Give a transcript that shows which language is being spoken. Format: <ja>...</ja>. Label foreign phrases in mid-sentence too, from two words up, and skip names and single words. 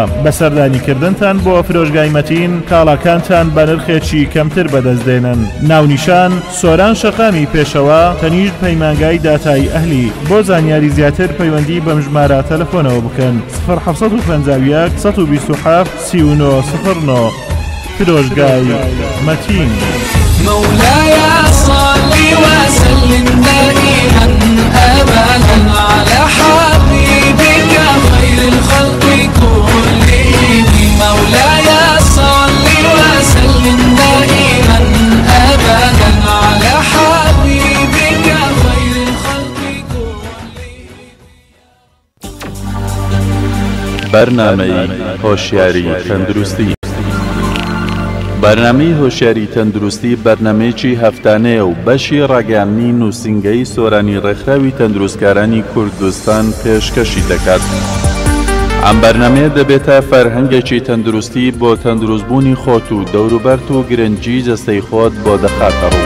<ckb>بەسەردانیکردنتان بۆ فرۆشگای مەتین کاڵاکانتان بە نرخێکی کەمتر بەدەستدێنن. ناونیشان سۆران شەقامی پێشەوە، تەنیشت پەیمانگای داتای ئەهلی. بۆ زانیاری زیاتر پەیوەندی بەم ژمارە تەلەفۆنەوە بکەن 0751 127 3909. فرۆشگای مەتین.</ckb> <ar>مولاي صل وسلم دائما أبدا على حبيبك خير الخلق كلهم. مولاي صل وسلم دائما أبدا على حبيبك خير الخلق كلهم.</ar> <ckb>برنامه هوشیاری تەندروستی. بەرنامەی هۆشیاری تەندروستی بەرنمەیەکی هەفتانەیە و بەشی ڕاگەیاندنی نووسینگەی سۆرانی ڕێکخراوی تەندروستکارانی کوردستان پێشکەشی دەکات. ئەم بەرنمەیە دەبێتە فەرهەنگێکی تەندروستی بۆ تەندروستبوونی خۆت و دەوروبەرت و گرنگی جەستەی خۆت بۆ دەخاتە ڕوو.</ckb>